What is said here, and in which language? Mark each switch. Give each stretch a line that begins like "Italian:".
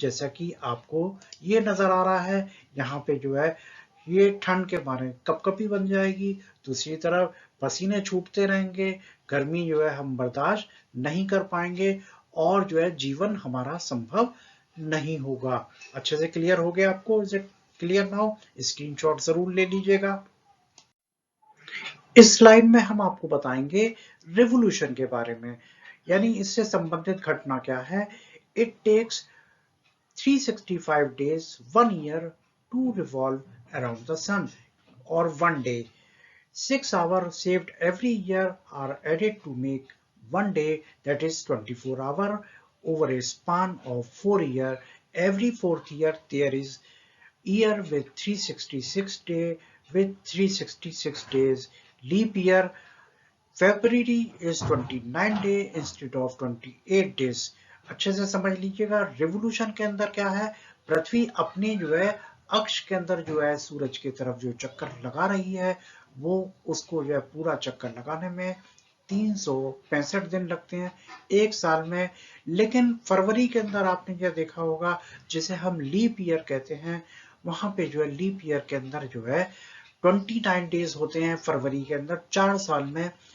Hindi: जैसा कि आपको ये नजर आ रहा है, यहाँ पे जो है ये ठंड के मारे कपकपी बन जाएगी, दूसरी तरफ पसीने छूटते रहेंगे, गर्मी जो है हम बर्दाश्त नहीं कर पाएंगे, और जो है जीवन हमारा संभव नहीं होगा। अच्छे से क्लियर हो गया आपको?
English: Is it clear now?
Hindi: Screenshot जरूर ले लीजिएगा। इस स्लाइड में हम आपको बताएंगे रिवोल्यूशन के बारे में, यानी इससे संबंधित घटना क्या है।
English: It takes 365 days 1 year to revolve around the sun, or 1 day. 6 hours saved every year are added to make 1 day, that is 24 hours over a span of 4 years. Every fourth year there is year with 366 days, with 366 days. Leap year, February is 29 day instead of 28 days.
Hindi: अच्छे से समझ लीजिएगा, revolution के अंदर क्या है, पृथ्वी अपनी जो है अक्ष के अंदर जो है सूरज की तरफ जो चक्कर लगा रही है, वो उसको जो है पूरा चक्कर लगाने में 365 दिन लगते हैं एक साल में। लेकिन फरवरी के अंदर आपने जो देखा होगा, जिसे हम लीप ईयर कहते हैं, वहां पे जो है लीप ईयर के अंदर जो है 29 डेज होते हैं फरवरी के अंदर। 4 साल में